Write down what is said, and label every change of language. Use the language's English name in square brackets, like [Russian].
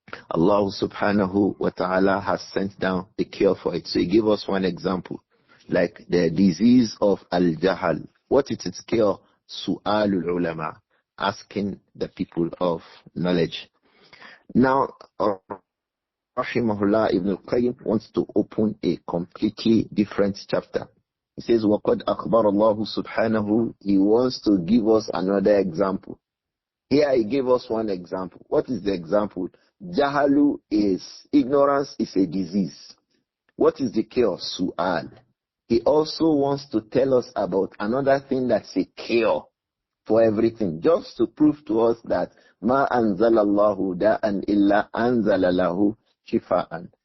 [English] Allah subhanahu wa ta'ala has sent down a cure for it. So he gave us one example, like the disease of al-jahal. What is its cure? [Arabic] Su'alul ulama, asking the people of knowledge. [English] Now, Rahimahullah Ibn Al-Qayyim wants to open a completely different chapter. He says, [Arabic] وَقَدْ أَخْبَرَ اللَّهُ سُبْحَانَهُ. [English] He wants to give us another example. Here he gave us one example. What is the example? Jahalu is, ignorance is a disease. What is the cure? Su'al. He also wants to tell us about another thing that's a cure for everything, just to prove to us that [Arabic] ma anzalallahu da'an illa anzalalahu shifa'an.